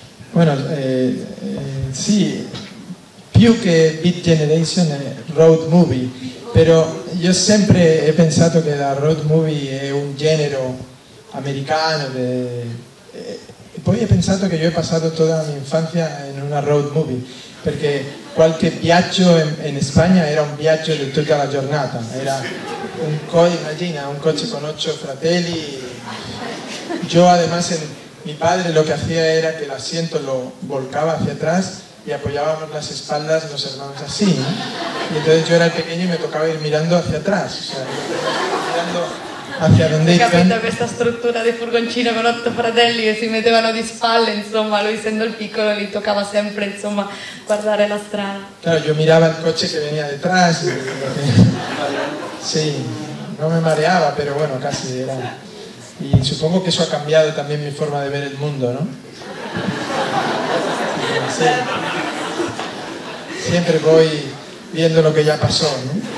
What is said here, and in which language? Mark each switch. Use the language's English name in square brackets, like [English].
[Spanish] Bueno, sí, [Italian] più che Beat Generation è road movie, però io sempre he pensato che la road movie è un genere americano e poi he pensato che io ho passato tutta la mia infanzia in una road movie, perché qualche viaggio in Spagna era un viaggio di tutta la giornata, era immagina, un coche con 8 fratelli. [Spanish] Yo además, mi padre lo que hacía era que el asiento lo volcaba hacia atrás y apoyábamos las espaldas los hermanos así, ¿no? Y entonces yo era el pequeño y me tocaba ir mirando hacia atrás, o sea, mirando hacia donde iban. [Italian] Capito questa struttura di furgoncino con 8 fratelli che si mettevano di spalle, insomma, lui essendo il piccolo gli toccava sempre, insomma, guardare la strada. [Spanish] Claro, yo miraba el coche que venía detrás y, sí, no me mareaba, pero bueno, casi era. Y supongo que eso ha cambiado también mi forma de ver el mundo, ¿no? Sí. Siempre voy viendo lo que ya pasó, ¿no?